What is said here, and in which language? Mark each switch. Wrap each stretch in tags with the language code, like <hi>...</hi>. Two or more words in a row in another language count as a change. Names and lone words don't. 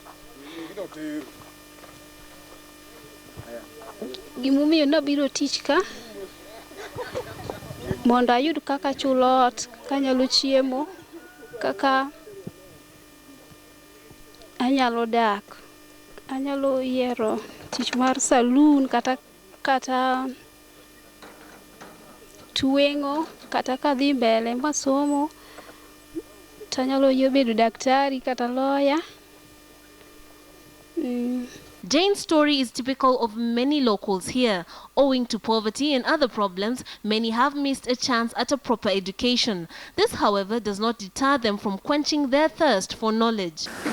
<luo>mondo ayud kaka chulo ot kanyalo chiemo kaka anyalo dak, anyalo yiero tich mar saloon kata tuwengo kata kadhi mbele masomo tanyalo bedo daktari kata lawyer.</luo> <en>Jane's story is typical of many locals here. Owing to poverty and other problems, many have missed a chance at a proper education. This, however, does not deter them from quenching their thirst for knowledge.</en>